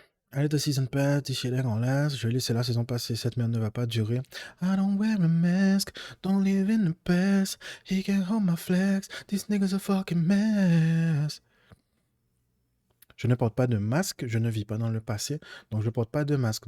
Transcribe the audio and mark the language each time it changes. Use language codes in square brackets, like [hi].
[fr] Allez, the season pass, this shit ain't gonna last. Je vais laisser la saison passer, cette merde ne va pas durer. [en] I don't wear a mask, don't live in the past. He can't hold my flex, this nigga's a fucking mess. [fr] Je ne porte pas de masque, je ne vis pas dans le passé, donc je ne porte pas de masque.